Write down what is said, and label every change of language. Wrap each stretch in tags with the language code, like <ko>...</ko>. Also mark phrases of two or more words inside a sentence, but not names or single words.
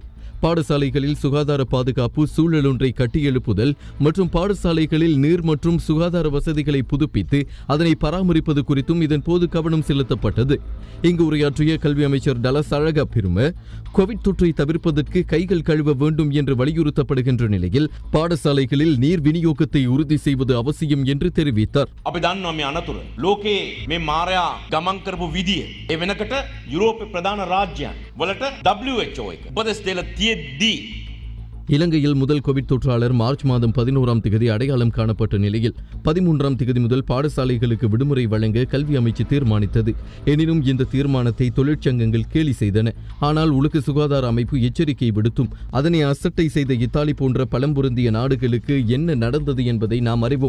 <ta>பாடசாலைகளில் சுகாதார பாதுகாப்பு, சூழல் ஒன்றை கட்டியெழுப்புதல் மற்றும் பாடசாலைகளில் நீர் மற்றும் சுகாதார வசதிகளை புதுப்பித்து அதனை பராமரிப்பது குறித்தும் இதன் போது கவனம் செலுத்தப்பட்டது. இங்கு உரையாற்றிய கல்வி அமைச்சர் டலஸ் அழகபெரும கோவிட் தொற்றை தவிர்ப்பதற்கு கைகள் கழுவ வேண்டும் என்று வலியுறுத்தப்படுகின்ற நிலையில் பாடசாலைகளில் நீர் விநியோகத்தை உறுதி செய்வது அவசியம் என்று தெரிவித்தார்.</ta> <si>අපි දන්නවා මේ අනතුර ලෝකයේ මේ මාරයා ගමන් කරපු විදිය ඒ වෙනකට යුරෝපේ ප්‍රධාන රාජ්‍යයන් වලට WHO එක උපදෙස් දෙලා තියෙද්දී</si> <ta>இலங்கையில் முதல் கோவிட் தொற்றாளர் மார்ச் மாதம் 11ஆம் தேதி அடையாளம் காணப்பட்ட நிலையில் 13ஆம் தேதி முதல் பாடசாலைகளுக்கு விடுமுறை வழங்க கல்வி அமைச்சு தீர்மானித்தது. எனினும் இந்த தீர்மானத்தை தொழிற்சங்கங்கள் கேலி செய்தன. ஆனால் உலக சுகாதார அமைப்பு எச்சரிக்கை விடுத்தும் அதனை அசட்டை செய்த இத்தாலி போன்ற பழம்பொருந்திய நாடுகளுக்கு என்ன நடந்தது என்பதை நாம் அறிவோம்.</ta>